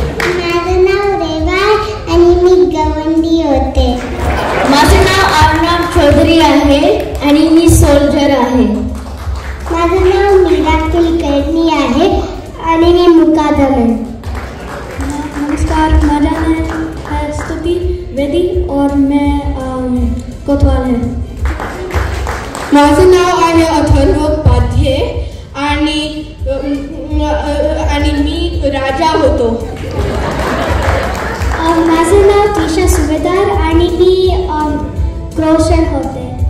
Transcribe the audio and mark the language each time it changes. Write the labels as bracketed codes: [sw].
[mr] माझं नाव रेवा आणि मी गवंडी होते. माझे नाव अर्णव चौधरी आहे आणि मी सोल्जर आहे. माझं नाव मीरा कुलकर्णी आहे आणि मी मुकादम आहे. [hi] नमस्कार, मेरा नाम है स्तुति वेदी और मैं कोतवाल है. [mr] माझं नाव आहे अथर्व पाध्ये आणि मी राजा होतो. माझं नाव तीशा सुभेदार आणि मी क्रोशन होते.